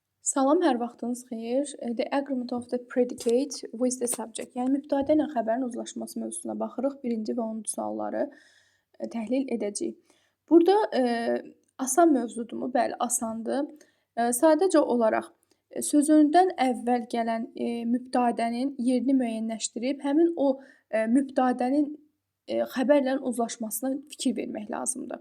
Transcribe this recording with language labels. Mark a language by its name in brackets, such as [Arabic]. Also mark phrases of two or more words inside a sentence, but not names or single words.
[Azerbaijani] Salam, hər vaxtınız xeyir. [English] The agreement of the predicate with the subject. [Azerbaijani] Yəni mübtədə ilə xəbərin uzlaşması mövzusuna baxırıq. Birinci və 10-cu sualları təhlil edəcəyik. Burada asan mövzudurmu? Bəli, asandır. Sadəcə olaraq sözündən əvvəl gələn mübtədənin yerini müəyyənləşdirib həmin o mübtədənin xəbərlə uzlaşmasına fikir vermək lazımdır.